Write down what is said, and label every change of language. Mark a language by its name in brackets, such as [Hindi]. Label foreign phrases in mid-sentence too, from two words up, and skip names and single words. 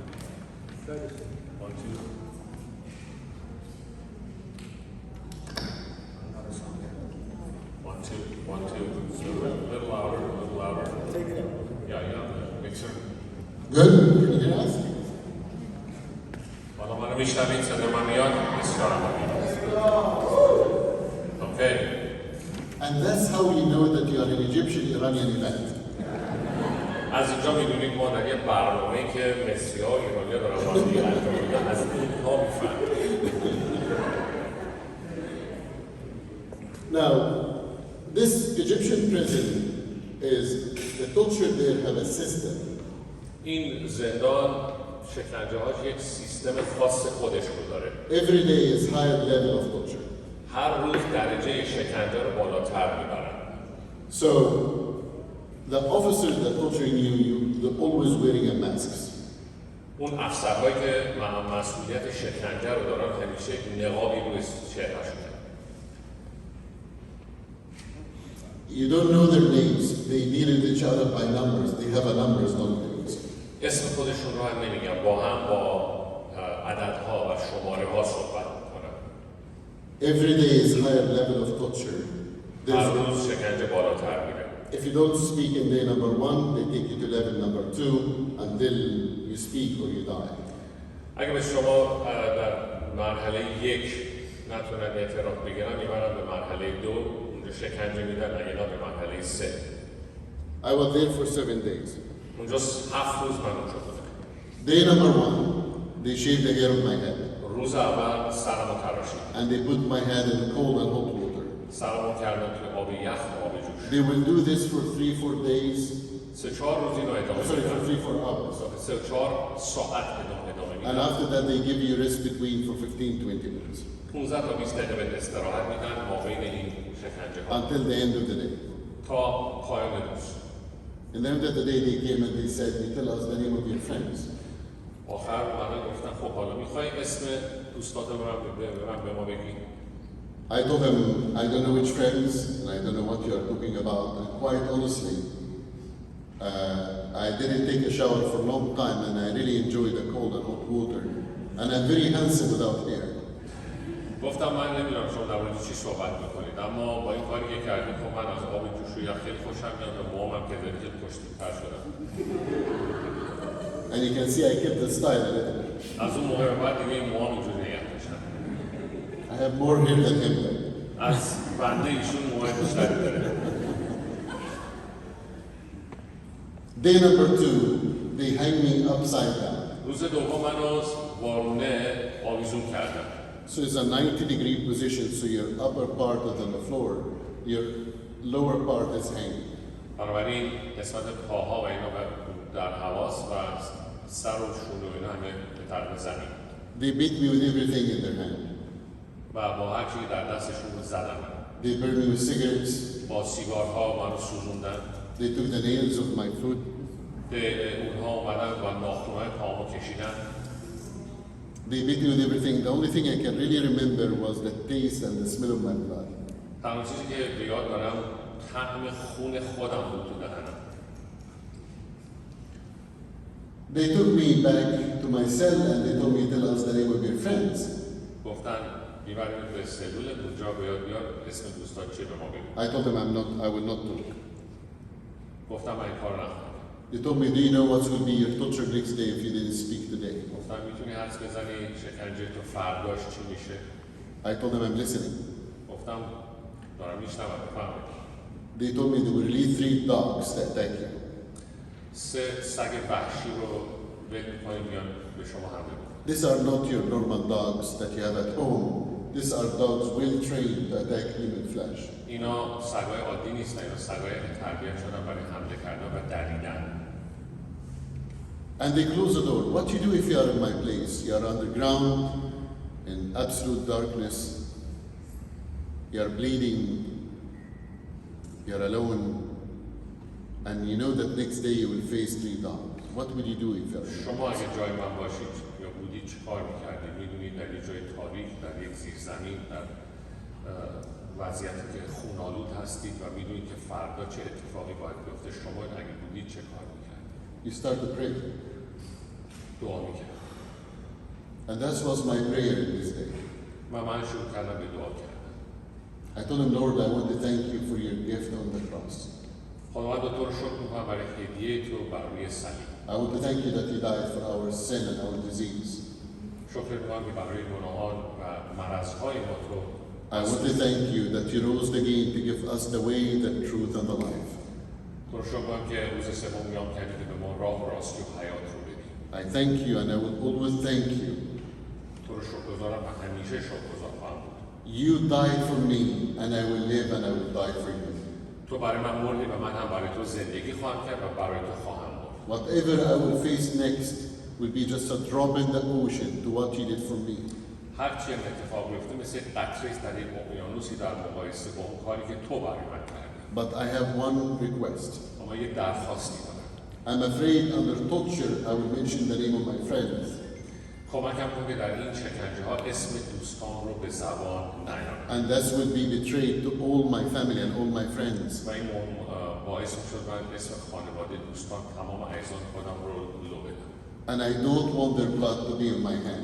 [English] 1, 2. One, two. A little louder. Yeah. Mixer. Good? Can you hear us? [Persian] حالا منو میشنوید صدا من میاد بسیار Okay. [English] And that's how we know that you are an Egyptian-Iranian event. [Persian] از اینجا میدونیم ما در یه برنامه‌ای که مصری‌ها و ایرانی‌ها دارن با هم دیگه انجام میدن از اونها میفهمیم. [English] Now, this Egyptian prison is, the torture there have a system. [Persian] این زندان شکنجه‌هاش یک سیستم خاص خودش رو داره. [English] Every day is higher level of torture. [Persian] هر روز درجه شکنجه رو بالاتر میبرن. [English] So, the officers that torturing you, they're always wearing a mask. [Persian] اون افسرهایی که مسئولیت شکنجه رو دارن همیشه نقابی روی چهره‌شونه. [English] You don't know their names. They needed each other by numbers. They have a numbers, don't they? [Persian] اسم خودشون رو هم نمیگن، با هم با عددها و شماره ها صحبت میکنن. [English] Every day is higher level of torture. [Persian] هر روز شکنجه بالاتر میره. [English] If you don't speak in day number 1, they take you to level number 2 until you speak or you die. [Persian] اگه به شما در مرحله 1 نتونن اعتراف بگیرن میبرن به مرحله 2 اونجا شکنجه میدن اگه نه به مرحله 3. [English] I was there for 7 days. [Persian] اونجا 7 روز من اونجا بودم. [English] Day number 1, they shaved the hair of my head. [Persian] روز اول سرمو تراشیدن. [English] And they put my head in cold and hot water. [Persian] سرمو کردن توی آب یخ و آب جوش. [English] They will do this for 3-4 days. [Persian] 3-4 روز اینو ادامه [English] Sorry, for [Persian] میدن. [English] 3-4 hours. [Persian] 3-4 ساعت ادامه [English] And [Persian] میدن. [English] after that, they give you rest between for 15-20 minutes. [Persian] 15 تا 20 دقیقه به استراحت میدن مابین این شکنجه ها [English] Until the end of the day. [Persian] تا پایان روز. [English] And then at the day they came and they said, they tell us the name of your friends. [Persian] آخر اومدن گفتن خب حالا میخوای اسم دوستاتو به ما بگی؟ [English] I told them, I don't know which friends, and I don't know what you are talking about. And quite honestly, I didn't take a shower for a long time, and I really enjoy the cold and hot water. And I'm very handsome without hair. [Persian] گفتم من نمیدونم شما در مورد چی صحبت میکنید، اما با این کاری که کردید خب من از آب جوشویی خیلی خوشم میاد و موهامم که داری خیلی خوش‌تیپ‌تر شدم. [English] And you can see I kept the style a little bit. [Persian] از اون موقع بعد دیگه این موهام اینجوری نگه داشتم. [English] I have more hair than him. [Persian] از بنده ایشون موهای بیشتری داره. [English] Day number 2, they hang me upside down. [Persian] روز دوم منو وارونه آویزون کردم. [English] So it's a 90-degree position, so your upper part is on the floor, your lower part is hanging. [Persian] بنابراین قسمت پاها و اینا در حواس و سر و شونه و اینا همه به طرف زمین. [English] They beat me with everything in their hand. [Persian] و با هر چیزی در دستشون زدن. [English] They burned me with cigarettes. [Persian] با سیگارها منو سوزوندن. [English] They took the nails of my foot. [Persian] به اونها اومدن و ناخن‌های پامو کشیدن. [English] They beat me with everything. The only thing I can really remember was the taste and the smell of my blood. [Persian] تنها چیزی که به یاد دارم طعم خون خودم بود تو دهنم. [English] They took me back to my cell and they told me, tell us the name of your friends. [Persian] گفتن میبریم به سلول اونجا بیاد اسم دوستان چیه به ما بگو. [English] I told them I will not talk. [Persian] گفتم من این کار نکنم. [English] They told me, do you know what will be your torture next day if you didn't speak today? [Persian] گفتم میتونی حدس بزنی شکنجه تو فرداش چی میشه؟ [English] I told them I'm listening. [Persian] گفتم دارم میشنوم بفهمید. [English] They told me they will release 3 dogs to attack you. [Persian] 3 سگ وحشی رو ول میکنیم بیان به شما حمله کنن. [English] These are not your normal dogs that you have at home. These are dogs well trained to attack human flesh. [Persian] اینا سگای عادی نیستن، اینا سگای که تربیت شدن برای حمله کردن و دریدن. [English] And they close the door. What do you do if you are in my place? You are underground in absolute darkness. You are bleeding. You are alone. And you know that next day you will face 3 dogs. What would you do if you are in my [Persian] شما اگه جای من باشید یا بودید چه کار میکردید؟ میدونید در یک جای تاریک، در یک زیرزمین، در وضعیتی که خونالود هستید و میدونید که فردا چه اتفاقی باید بیفته. شما اگه بودید چه کار میکردید؟ [English] You start to pray. [Persian] دعا میکردم. [English] And that was my prayer in this day. [Persian] من شروع کردم به دعا کردن. [English] I told him, Lord, I want to thank you for your gift on the cross. [Persian] خداوند تو رو شکر میکنم برای هدیه تو بر روی صلیب. [English] I want to thank you that you died for our sin and our disease. [Persian] شکر میکنم که برای گناهان و مرضهای ما تو [English] I want to thank you that you rose again to give us the way, the truth, and the life. [Persian] تو رو شکر میکنم که روز سوم قیام کردی که به ما راه و راستی و حیات رو بدی. [English] I thank you and I will always thank you. [Persian] تو رو شکرگزارم و همیشه شکرگزار خواهم بود. [English] You died for me and I will live and I will die for you. [Persian] تو برای من مردی و من هم برای تو زندگی خواهم کرد و برای تو خواهم مرد. [English] Whatever I will face next will be just a drop in the ocean to what you did for me. [Persian] هر چی اتفاق بیفته مثل قطره است در یک اقیانوسی در مقایسه با اون کاری که تو برای من کردی. [English] But I have one request. [Persian] اما یک درخواستی دارم. [English] I'm afraid under torture I will mention the name of my friends. [Persian] کمکم کن که در این شکنجه ها اسم دوستان رو به زبان نیارم. [English] And that will be betrayed to all my family and all my friends. [Persian] و این باعث شد من اسم خانواده دوستان تمام اعضای خودم رو لو بدم. [English] And I don't want their blood to be on my hands.